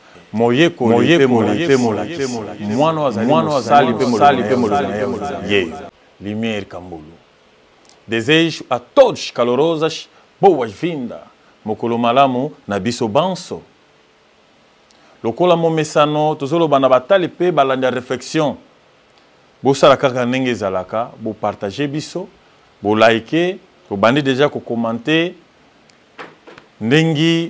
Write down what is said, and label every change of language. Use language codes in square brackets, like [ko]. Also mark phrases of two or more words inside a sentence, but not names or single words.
[ln] moye pe mola mwana azali pe mola ye lumière kambulu [pt] desejo a todos calorosas boas-vindas [ln] mokolo malamu na biso banso lokola momesano tozoloba na batali pe balanda réflexion bosala kaka ndenge ezalaka bo partager biso bo liker bo bandi déjà ko commenter ndengi